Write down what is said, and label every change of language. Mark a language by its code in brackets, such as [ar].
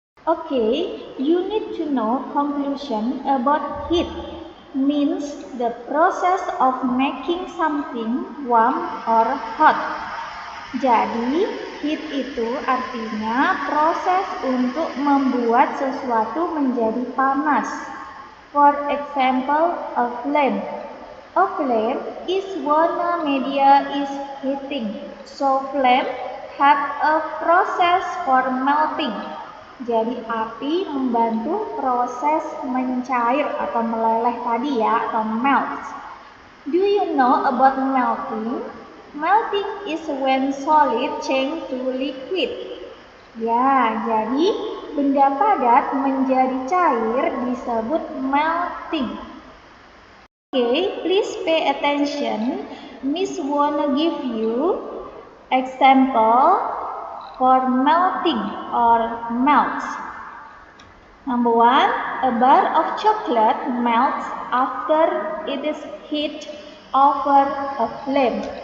[en] Okay, you need to know conclusion about heat. Means the process of making something warm or hot. [id] Jadi, heat itu artinya proses untuk membuat sesuatu menjadi panas. [en] For example, a flame. A flame is when a media is heating. So, flame have a process for melting. [id] Jadi, api membantu proses mencair atau meleleh tadi ya, atau melt. [en] Do you know about melting? Melting is when solid change to liquid. [id] Ya, jadi benda padat menjadi cair disebut melting. [en] Okay, please pay attention. Miss wanna give you example for melting or melts. Number 1, a bar of chocolate melts after it is heat over a flame.